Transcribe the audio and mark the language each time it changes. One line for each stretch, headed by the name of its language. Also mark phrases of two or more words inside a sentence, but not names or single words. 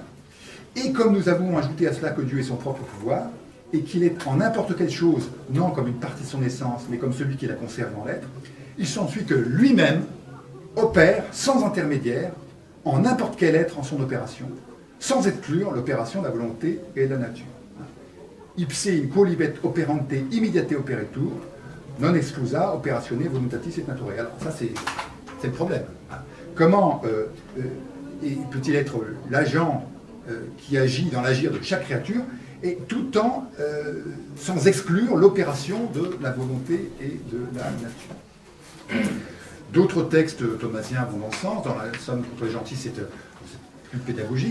French: Et comme nous avons ajouté à cela que Dieu est son propre pouvoir, et qu'il est en n'importe quelle chose, non comme une partie de son essence, mais comme celui qui la conserve en l'être, il s'ensuit que lui-même opère sans intermédiaire en n'importe quel être en son opération, sans exclure l'opération de la volonté et de la nature.
Latin: Ipse in quolibet operante immediate operatur, non exclusa operatione voluntatis et naturae.
French: Alors ça c'est le problème. Comment peut-il être l'agent qui agit dans l'agir de chaque créature, et tout en sans exclure l'opération de la volonté et de la nature. D'autres textes thomasiens vont dans ce sens. Dans la Somme contre les gentils, c'est plus pédagogique.